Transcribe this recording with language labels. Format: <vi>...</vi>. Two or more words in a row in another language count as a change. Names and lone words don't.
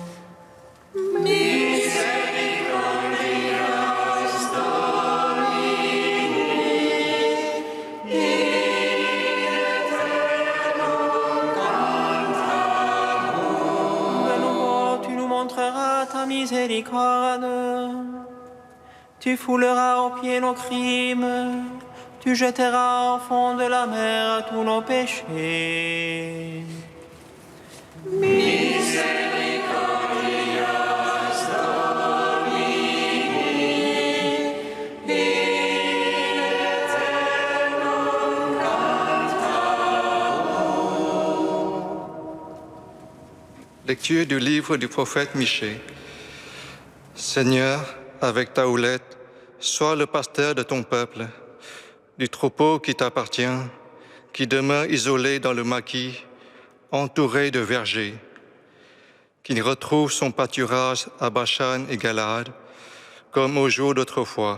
<la>Misericordias Domini, in aeternum cantabor.</la> <fr>De nouveau, tu nous montreras ta miséricorde. Tu fouleras aux pieds nos crimes, tu jetteras au fond de la mer tous nos péchés.</fr> <la>Misericordias Domini, in aeternum cantabor.</la> <fr>Lecture du livre du prophète Michée. Seigneur, avec ta houlette, sois le pasteur de ton peuple, du troupeau qui t'appartient, qui demeure isolé dans le maquis, entouré de vergers, qui retrouve son pâturage à Bashan et Galaad, comme au jour d'autrefois.</fr>